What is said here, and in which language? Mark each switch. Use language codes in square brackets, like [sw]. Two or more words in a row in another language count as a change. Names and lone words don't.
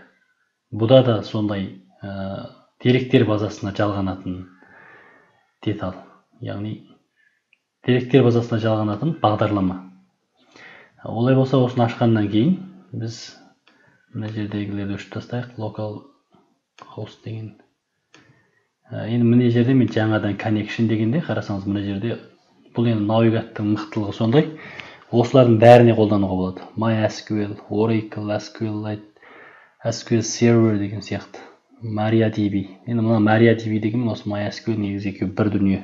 [kk] Бұда да сондай деректер базасына жалғанатын деталь. Яғни деректер базасына жалғанатын бағдарлама. Олай болса, осыны ашқаннан кейін біз мына жердегілерді өшіріп тастайық. [en] Local host [kk] деген. Енді мына жерде мен жаңадан connection дегенде қарасаңыз, мына жерде бұл енді Navigat'тың мықтылығы сондай. Осылардың бәріне қолдануға болады. MySQL, Oracle, SQLite, SQL Server деген сияқты. MariaDB. Енді мына MariaDB деген осы MySQL негізі екеуі бір дүние.